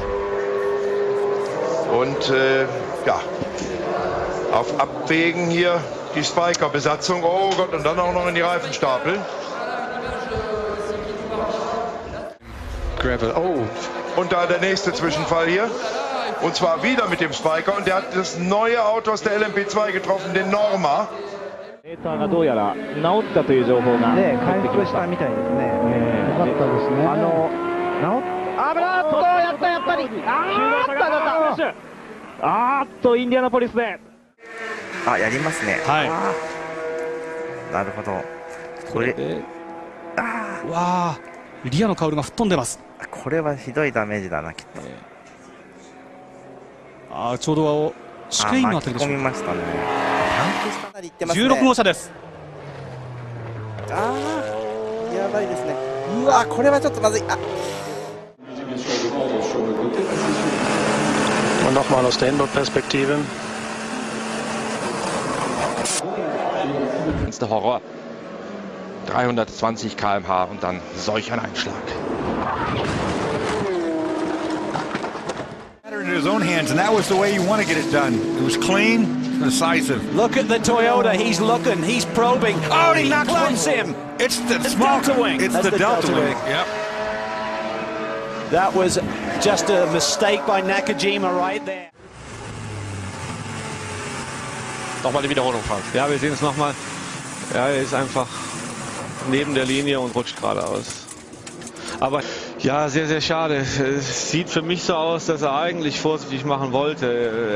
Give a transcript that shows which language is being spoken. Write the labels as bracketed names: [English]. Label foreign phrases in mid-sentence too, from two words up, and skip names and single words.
[German] Und ja, auf Abwägen hier die Spiker-Besatzung. Oh Gott, und dann auch noch in die Reifenstapel. Gravel, oh. Und da der nächste Zwischenfall hier. Und zwar wieder mit dem Spiker. Und der hat das neue Auto aus der LMP2 getroffen, den Norma. [Japanese] メーターがどうやら直ったという情報が回復したみたいですね。よかったですね。インディアナポリスで。あ、やりますね。はい。なるほど。これ。わあ、リアのカウルが吹っ飛んでます。これはひどいダメージだな、きっと。ちょうど試験のあたりでしょうか。巻き込みましたね。 16号車です。やばいですね。うわ、これはちょっとまずい。 [German] Und nochmal aus der Inboard-Perspektive. Das ist der Horror. 320 km/h und dann solch ein Einschlag. [English] In his own hands, and that was the way you want to get it done. It was clean, decisive. Look at the Toyota. He's looking. He's probing. Oh, he clubs him. It's the Delta Wing. It's the Delta Wing. Yep. That was just a mistake by Nakajima right there. [German] Nochmal die Wiederholung, Frank. Ja, wir sehen es nochmal. Ja, er ist einfach neben der Linie und rutscht geradeaus. Aber ja, sehr, sehr schade. Es sieht für mich so aus, dass er eigentlich vorsichtig machen wollte.